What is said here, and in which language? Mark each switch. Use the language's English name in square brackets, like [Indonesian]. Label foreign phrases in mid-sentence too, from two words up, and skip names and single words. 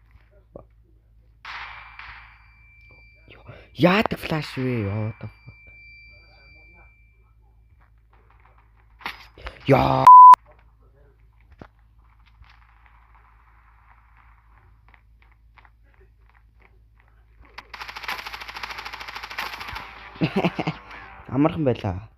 [Mongolian] Яадаг флаш вэ? [English] What the fuck. [Mongolian] Яа. Амархан байлаа.